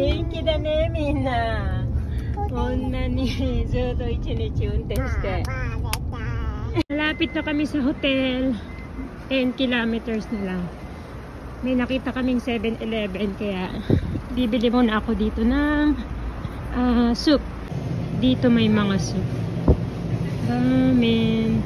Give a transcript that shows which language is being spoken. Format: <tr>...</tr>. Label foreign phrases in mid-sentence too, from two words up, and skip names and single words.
<ja>気だね、みんな。こんなにずっと一日運転して。</ja> <tl>Malapit na kami sa hotel. 10 kilometers na lang. May nakita kaming 7-Eleven kaya bibili muna ako dito ng soup. Dito may mga soup. Ramen.</tl>